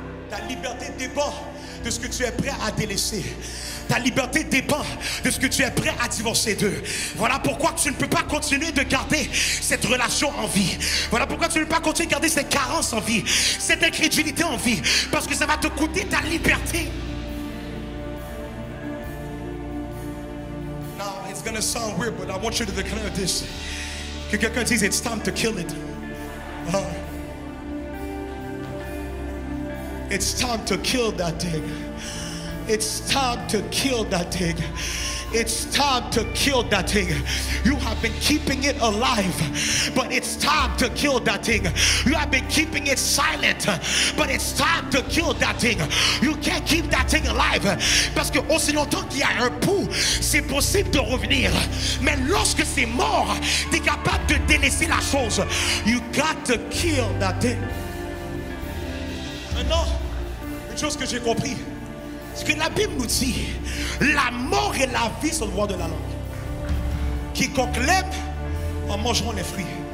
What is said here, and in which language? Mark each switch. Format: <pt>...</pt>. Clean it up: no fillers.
<fr>Ta liberté dépend de ce que tu es prêt à délaisser. Ta liberté dépend de ce que tu es prêt à divorcer d'eux. Voilà pourquoi tu ne peux pas continuer de garder cette relation en vie. Voilà pourquoi tu ne peux pas continuer de garder cette carence en vie, cette incrédulité en vie, parce que ça va te coûter ta liberté.</fr> <en>Now, it's gonna sound weird, but I want you to declare this.</en> <fr>Que quelqu'un dise,</fr> <en>it's time to kill it. It's time to kill that thing. It's time to kill that thing. It's time to kill that thing. You have been keeping it alive, but it's time to kill that thing. You have been keeping it silent, but it's time to kill that thing. You can't keep that thing alive.</en> <fr>Parce que aussi longtemps qu'il y a un pouls, c'est possible de revenir. Mais lorsque c'est mort, tu es capable de délaisser la chose.</fr> <en>You got to kill that thing.</en> <fr>Maintenant, une chose que j'ai compris, c'est que la Bible nous dit, la mort et la vie sont le droit de la langue. Quiconque l'aime en mangeront les fruits.</fr>